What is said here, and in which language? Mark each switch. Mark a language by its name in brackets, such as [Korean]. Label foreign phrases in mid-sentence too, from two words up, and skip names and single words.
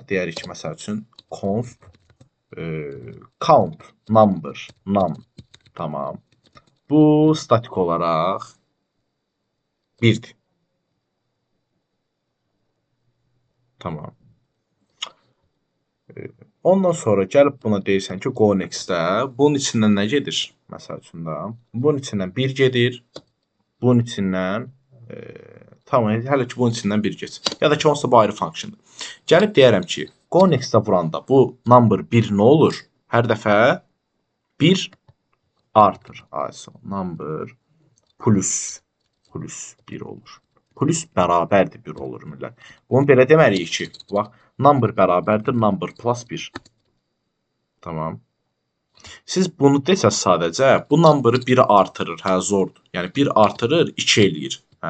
[Azerbaijani] Deyərik ki, məsəl üçün [English] const count number, [Azerbaijani] num. Tamam. Bu statik olaraq 1-dir. Tamam. Ondan sonra gəlib buna deyirsən ki, [English] go next- [Azerbaijani] də bunun içindən nə gedir? Məsəl üçün da bunun içindən 1 gedir. Bunun içindən tamam, hələ ki bunun içindən 1 geç. Ya da ki onsuz da bu ayrı funksiyondur. Gəlib deyərəm ki, [English] go next- [Azerbaijani] də vuranda bu number 1 nə olur? Hər dəfə 1 artır. [English] Also number plus [Azerbaijani] 1 olur. Plus bərabərdir 1 olur millət. Bunu belə deməliyik ki, bax, number bərabərdir [English] number plus [Azerbaijani] 1. Tamam. Siz bunu desəz sadəcə, bu number'ı 1 artırır, hə, zordur. Yəni 1 artırır, 2 eləyir, hə?